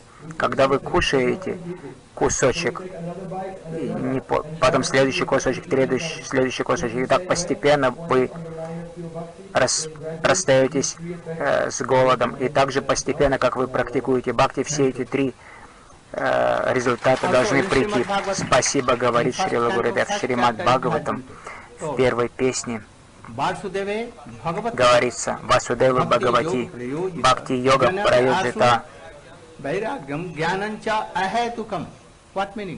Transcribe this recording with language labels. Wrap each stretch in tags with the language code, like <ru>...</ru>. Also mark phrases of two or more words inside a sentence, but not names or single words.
<ru>Когда вы кушаете кусочек, потом следующий кусочек, следующий кусочек, и так постепенно вы расстаетесь с голодом. И также постепенно, как вы практикуете бхакти, все эти 3 результата должны прийти. Спасибо, говорит Шрила Гурудев. Шримад Бхагаватам в 1-й песне</ru> <sa>वासुदेवे भगवति.</sa> <ru>говорится</ru> <sa>वासुदेवे भगवति भक्तियोगः प्रयोजितः. वैराग्यं ज्ञानं च अहैतुकम्.</sa> <en>What meaning?</en>